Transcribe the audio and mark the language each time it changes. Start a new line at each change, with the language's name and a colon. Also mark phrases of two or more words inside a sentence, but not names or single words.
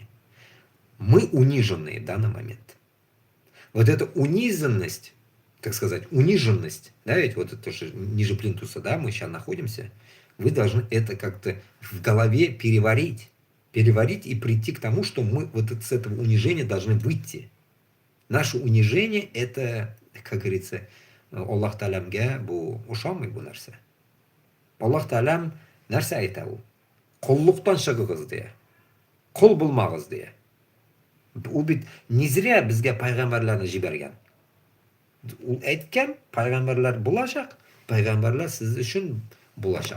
Russian: Мы униженные в данный момент. Вот эта унизанность, так сказать, униженность, да, ведь вот это же ниже плинтуса, да, мы сейчас находимся, вы должны это как-то в голове переварить и прийти к тому, что мы вот с этого унижения должны выйти. Наше унижение это, как говорится,
Tatar: Аллах Та'аламга бу ошамый бу нәрсә. Аллах Та'алам нәрсә әйтә ул? Коллуктан чыгыгыз дия. Кол булмагыз дия. Ул бит
Russian: не зря
Tatar: безгә пайгамбарларны җибәргән. Ул әйткән, пайгамбарлар булачак, пайгамбарлар сез өчен булачак.